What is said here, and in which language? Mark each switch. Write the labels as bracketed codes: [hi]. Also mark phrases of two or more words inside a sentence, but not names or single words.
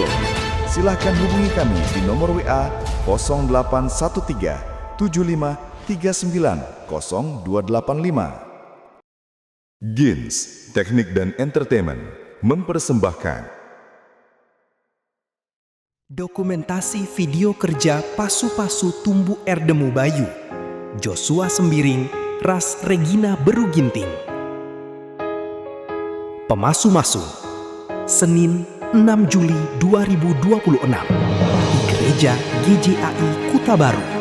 [id] Silahkan hubungi kami di nomor WA 0813 75 39 0285. Gins Teknik dan Entertainment mempersembahkan dokumentasi video kerja Pasu-Pasu Tumbuh Erdemu Bayu, Joshua Sembiring, Ras Regina Beruginting. Pemasu-masu, Senin 6 Juli 2026 di Gereja GJAI Kuta Baru.